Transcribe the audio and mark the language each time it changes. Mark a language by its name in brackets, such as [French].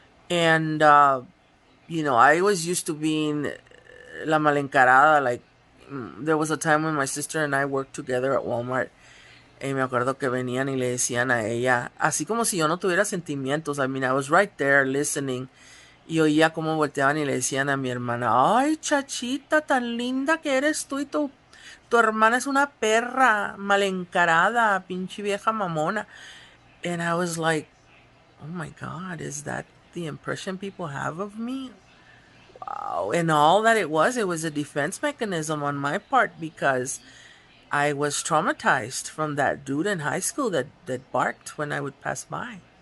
[English] And, I was used to being la malencarada. Like, there was a time when my sister and I worked together at Walmart. [Spanish] Y me acuerdo que venían y le decían a ella, así como si yo no tuviera sentimientos. [English] I mean, I was right there listening. [Spanish] Y oía cómo volteaban y le decían a mi hermana, ay, chachita, tan linda que eres tú, y tu hermana es una perra mal encarada, pinche vieja mamona. [English] And I was like, oh my God, is that the impression people have of me? Wow. And all that it was a defense mechanism on my part because I was traumatized from that dude in high school that barked when I would pass by.